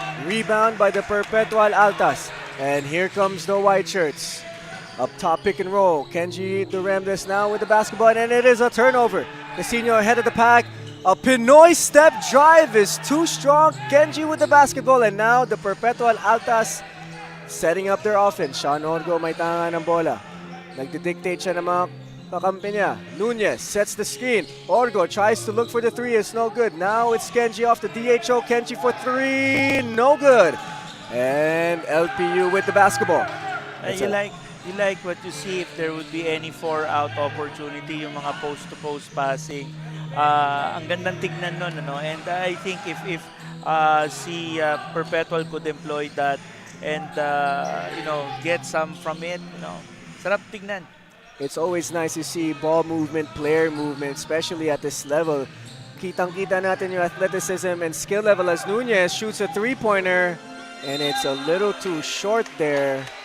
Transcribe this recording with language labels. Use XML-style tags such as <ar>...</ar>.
<en>Rebound by the Perpetual Altas. And here comes the white shirts. Up top, pick and roll. Kenji Duremdes now with the basketball, and it is a turnover. Cancino ahead of the pack. A Pinoy step drive is too strong. Kenji with the basketball, and now the Perpetual Altas setting up their offense.</en> <tl>Sean Orgo may tanga ng bola. Nagdidictate siya ng mga kakampi niya.</tl> <en>Nunez sets the screen. Orgo tries to look for the three. It's no good. Now it's Kenji off the DHO. Kenji for three. No good. And LPU with the basketball. You like what you see if there would be any 4-out opportunity,</en> <tl>yung mga</tl> <en>post-to-post passing.</en> <tl>Ang gandang tignan nun, ano?</tl> <en>And I think if si Perpetual could employ that and get some from it,</en> <tl>sarap tignan.</tl> <en>It's always nice to see ball movement, player movement, especially at this level.</en> <tl>Kitang-kita natin yung</tl> <en>athleticism and skill level as Nunez shoots a three-pointer, and it's a little too short there.</en>